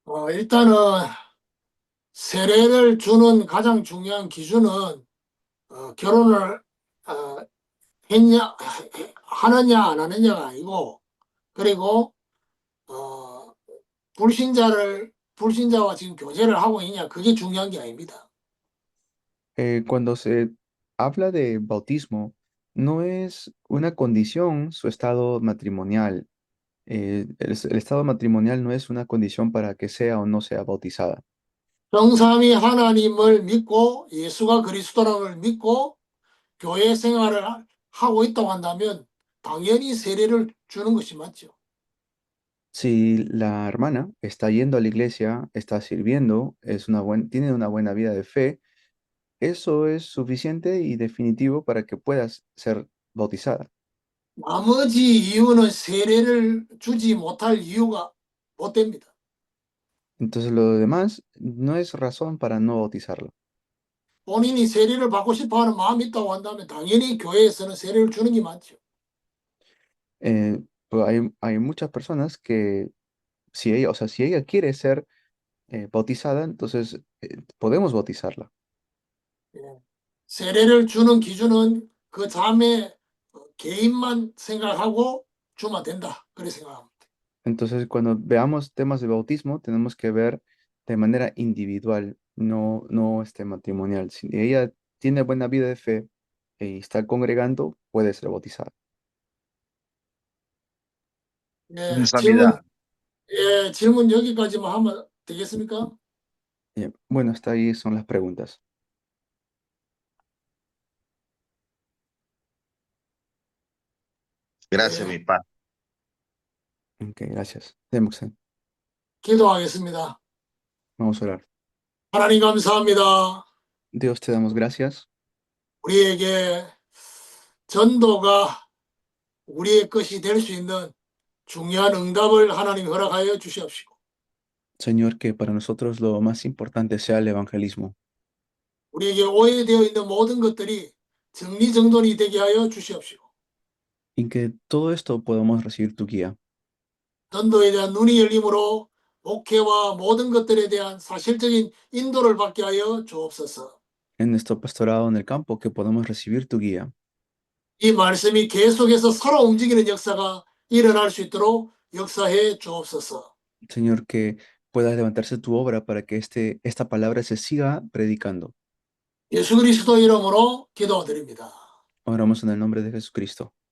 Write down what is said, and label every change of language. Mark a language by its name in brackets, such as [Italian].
[Korean] 일단은 세례를 주는 가장 중요한 기준은 결혼을 어, 했냐 하느냐 안 하느냐가 아니고 그리고 어, 불신자와 지금 교제를 하고 있냐 그게 중요한 게 아닙니다. [Spanish] Cuando se habla de bautismo, no es una condición su estado matrimonial. El estado matrimonial no es una condición para que sea o no sea bautizada. [Korean] 성삼위 하나님을 믿고 예수가 그리스도라는 믿고 교회 생활을 하고 있다고 한다면 당연히 세례를 주는 것이 맞죠. [Spanish] Si la hermana está yendo a la iglesia, está sirviendo, tiene una buena vida de fe, eso es suficiente y definitivo para que puedas ser bautizada. [Korean] 나머지 이유는 세례를 주지 못할 이유가 못 됩니다. [Spanish] Entonces lo demás no es razón para no bautizarla. [Korean] 본인이 세례를 받고 싶어 하는 마음이 있다고 한다면 당연히 교회에서는 세례를 주는 게 맞죠. [Spanish] Pero hay muchas personas que si ella, o sea, si ella quiere ser bautizada, entonces podemos bautizarla. [Korean] 예. 세례를 주는 기준은 그 자매 개인만 생각하고 주면 된다. 그렇게 생각합니다. [Spanish] Entonces, cuando veamos temas de bautismo, tenemos que ver de manera individual, no matrimonial. Si ella tiene buena vida de fe y está congregando, puede ser bautizada. [Korean] 예, 감사합니다. 질문 여기까지만 하면 되겠습니까? [Spanish] Bueno, hasta ahí son las preguntas. Gracias, [Korean] 예, [Spanish] mi padre. Ok, gracias. Demoxen, [Korean] 기도하겠습니다. [Spanish] vamos a orar. [Korean] 하나님 감사합니다. [Spanish] Dios, te damos gracias. [Korean] 우리에게 전도가 우리의 것이 될 수 있는 중요한 응답을 하나님 허락하여 주시옵시고 [Spanish] Señor, que para nosotros lo más importante sea el evangelismo [Korean] 우리에게 오해되어 있는 모든 것들이 정리정돈이 되게 하여 주시옵시고 [Spanish] y que todo esto podamos recibir tu guía. [Korean] 전도에 대한 눈이 열림으로 목회와 모든 것들에 대한 사실적인 인도를 받게 하여 주옵소서. [Spanish] En nuestro pastorado en el campo, que podamos recibir tu guía. [Korean] 이 말씀이 계속해서 살아 움직이는 역사가 일어날 수 있도록 역사해 주옵소서. [Spanish] Señor, que pueda levantarse tu obra para que esta palabra se siga predicando. [Korean] 예수 그리스도 이름으로 기도드립니다. [Spanish] Oramos en el nombre de Jesucristo.